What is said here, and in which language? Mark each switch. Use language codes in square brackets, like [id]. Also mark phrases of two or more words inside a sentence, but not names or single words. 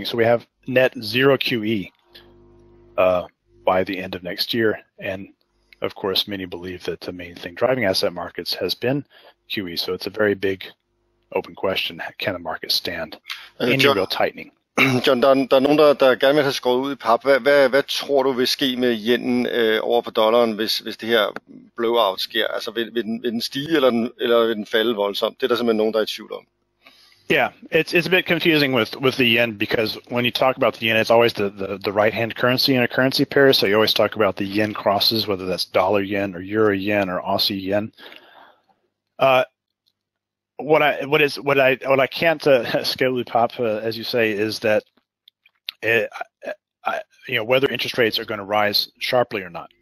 [en] So we have net zero QE by the end of next year. And of course, many believe that the main thing driving asset markets has been QE. So it's a very big open question. Can the market stand any real tightening? [da] John, der er nogen, der gerne vil have skåret ud i pap. Hvad tror du vil ske med yenen over for dollaren, hvis det her blowout sker? Altså vil den stige, eller vil den falde voldsomt? Det er der simpelthen nogen, der er i tvivl om. [en] Yeah, it's a bit confusing with the yen, because when you talk about the yen, it's always the right-hand currency in a currency pair. So you always talk about the yen crosses, whether that's dollar yen or euro yen or Aussie yen. What I can't scale pop, as you say, is that whether interest rates are going to rise sharply or not.